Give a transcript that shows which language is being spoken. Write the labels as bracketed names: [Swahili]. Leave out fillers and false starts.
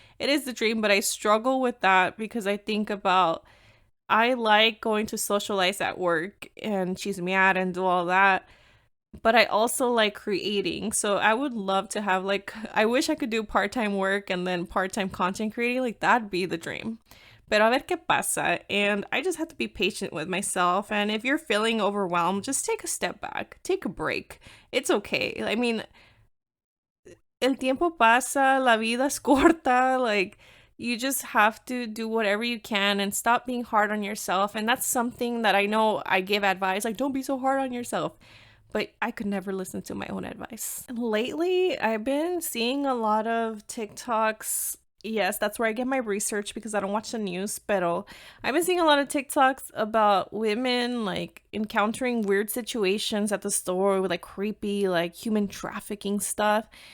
[English] It is the dream, but I struggle with that because I think about, I like going to socialize at work and she's mad and do all that, but I also like creating. So I would love to have, like, I wish I could do part-time work and then part-time content creating. Like, that'd be the dream. [Spanish] Pero a ver qué pasa. [English] And I just have to be patient with myself. And if you're feeling overwhelmed, just take a step back, take a break. It's okay. I mean, [Spanish] el tiempo pasa, la vida es corta. [English] Like, you just have to do whatever you can and stop being hard on yourself. And that's something that I know I give advice, like, don't be so hard on yourself. But I could never listen to my own advice. Lately, I've been seeing a lot of TikToks. Yes, that's where I get my research because I don't watch the news. But I've been seeing a lot of TikToks about women like encountering weird situations at the store with like creepy, like human trafficking stuff.